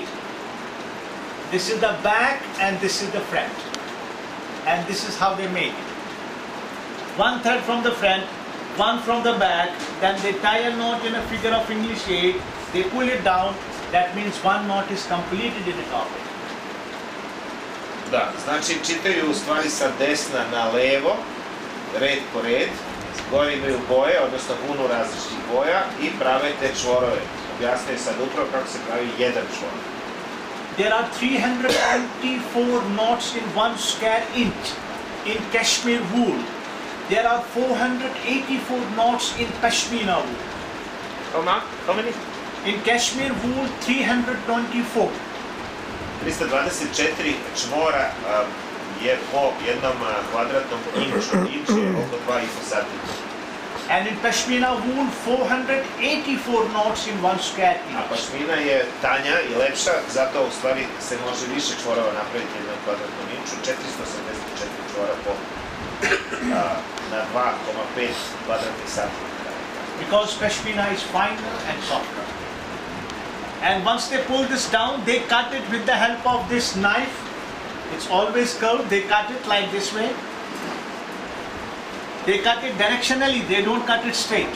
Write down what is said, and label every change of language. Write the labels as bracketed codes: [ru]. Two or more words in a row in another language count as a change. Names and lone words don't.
[en] This is the back and this is the front. And this is how they make it. One thread from the front, one from the back, then they tie a knot in a figure of English 8. They pull it down, that means one knot is completed in the carpet. [sr] Da, znači čitaju u stvari sa desna na levo, red po red, gore imaju boje, odnosno vunu različitih boja i prave te čvorove. Objasnije sad upravo kako se pravi jedan čvor. [en] There are 324 knots in 1 square inch in Kashmir wool. There are 484 knots in Pashmina wool. How many? In Kashmir wool, 324. [sr] 324 čvora je po jednom kvadratnom inču. Inč je oko 2,5 cm. [en] And in Pashmina wool, 484 knots in 1 square inch. [sr] A pašmina je tanja i lepša, zato u stvari se može više čvorova napraviti na kvadratnom inču, 484 čvora po na 2,5 kvadratnih sati. [en] because pashmina is finer and softer. And once they pull this down, they cut it with the help of this knife. It's always curved. They cut it like this way. They cut it directionally. They don't cut it straight.